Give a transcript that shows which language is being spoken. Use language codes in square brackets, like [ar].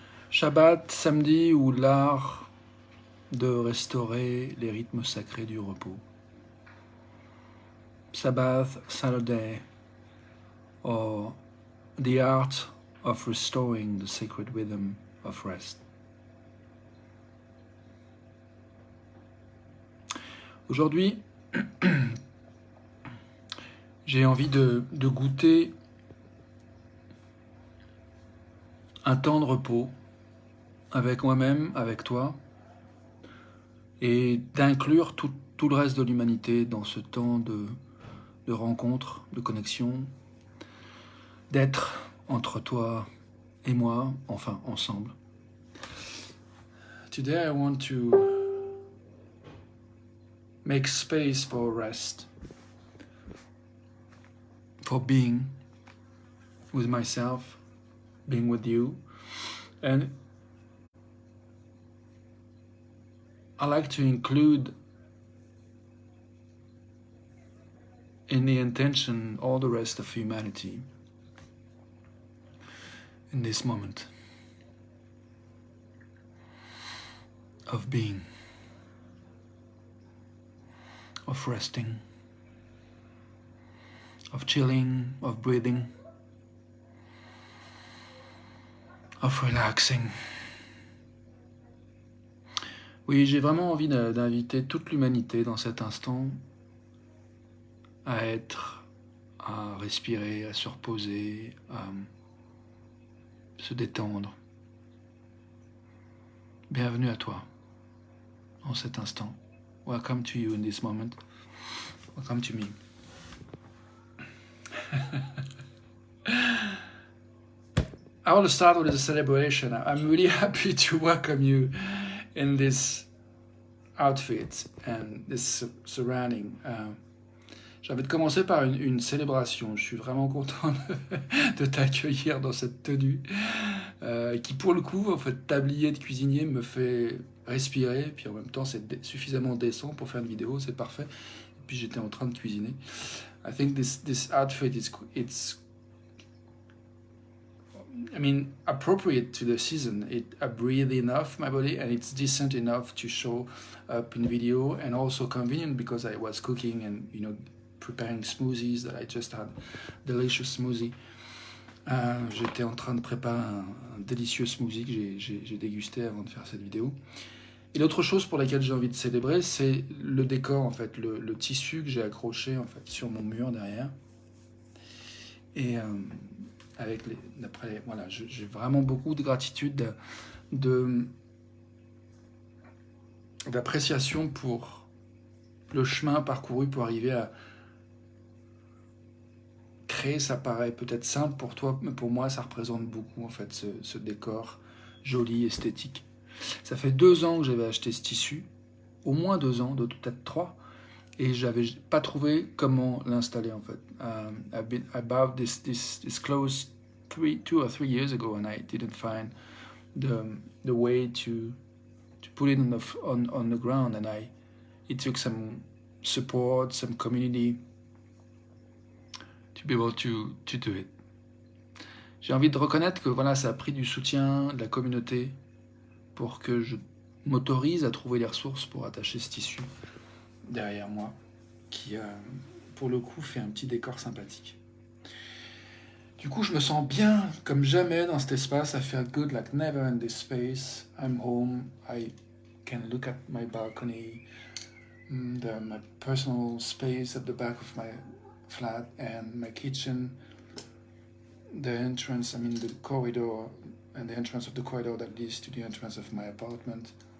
[fr] Shabbat, samedi ou l'art de restaurer les rythmes sacrés du repos. [en] Sabbath, Saturday, or the art of restoring the sacred rhythm of rest. [fr] Aujourd'hui, j'ai envie de goûter un temps de repos avec moi-même, avec toi, et d'inclure tout le reste de l'humanité dans ce temps de rencontre, de connexion, d'être entre toi et moi, enfin ensemble. [en] Today I want to make space for rest, for being with myself, being with you, and I like to include in the intention all the rest of humanity in this moment of being, of resting, of chilling, of breathing, of relaxing. [fr] Oui, j'ai vraiment envie d'inviter toute l'humanité dans cet instant à être, à respirer, à se reposer, à se détendre. Bienvenue à toi en cet instant. [en] Welcome to you in this moment. Welcome to me. I want to start with a celebration. I'm really happy to welcome you in this outfit and this surrounding. [fr] J'ai envie de commencer par une célébration. Je suis vraiment content de t'accueillir dans cette tenue qui, pour le coup, en fait, tablier de cuisinier me fait respirer. Puis en même temps, c'est suffisamment décent pour faire une vidéo, c'est parfait. Et puis j'étais en train de cuisiner. [en] I think this outfit it's appropriate to the season. I breathe enough my body, and it's decent enough to show up in video, and also convenient because I was cooking and preparing smoothies that I just had, delicious smoothie. [fr] J'étais en train de préparer un délicieux smoothie que j'ai dégusté avant de faire cette vidéo. Et l'autre chose pour laquelle j'ai envie de célébrer, c'est le décor, en fait, le tissu que j'ai accroché en fait sur mon mur derrière. Et avec voilà, j'ai vraiment beaucoup de gratitude, d'appréciation pour le chemin parcouru pour arriver à créer. Ça paraît peut-être simple pour toi, mais pour moi, ça représente beaucoup, en fait, ce décor joli, esthétique. Ça fait 2 ans que j'avais acheté ce tissu, au moins 2 ans, peut-être 3, et j'avais pas trouvé comment l'installer, en fait. [en] I bought this clothes 2 or 3 years ago, and I didn't find the way to put it on the ground, and it took some support, some community to be able to do it. [fr] J'ai envie de reconnaître que voilà, ça a pris du soutien de la communauté pour que je m'autorise à trouver les ressources pour attacher ce tissu derrière moi, qui pour le coup fait un petit décor sympathique. Du coup, je me sens bien comme jamais dans cet espace. [en] I feel good like never in this space. I'm home. I can look at my balcony, my personal space at the back of my flat, and my kitchen, the entrance, the corridor, and the entrance of the corridor that leads to the entrance of my apartment.